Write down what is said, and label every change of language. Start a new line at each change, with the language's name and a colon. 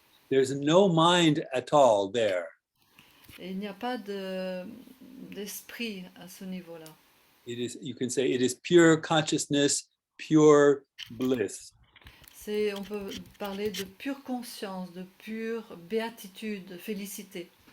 English: There's no mind at all there.
French: Et il n'y a pas d'esprit à ce niveau-là.
English: You can say it is pure consciousness, pure bliss.
French: On peut parler de pure conscience, de pure béatitude, de félicité.